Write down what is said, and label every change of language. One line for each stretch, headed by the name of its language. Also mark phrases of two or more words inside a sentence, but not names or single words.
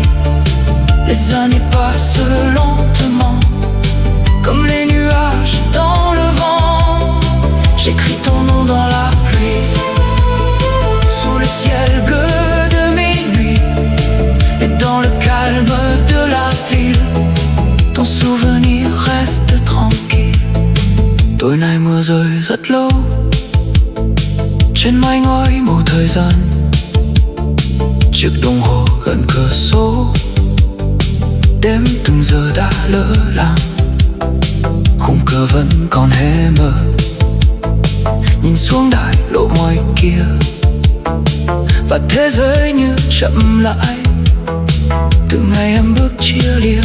French: Les années passent lentement comme les nuages dans le vent. J'écris ton nom dans la pluie sous le ciel bleu de minuit, et dans le calme de la ville, ton souvenir reste tranquille.
Vietnamese: Tối nay mưa rơi rất lâu trên mái ngói màu thời gian. Chiếc đồng hồ gần cửa sổ đếm từng giờ đã lỡ làng. Khung cửa vẫn còn hé mờ, nhìn xuống đại lộ ngoài kia, và thế giới như chậm lại từ ngày em bước chia lìa.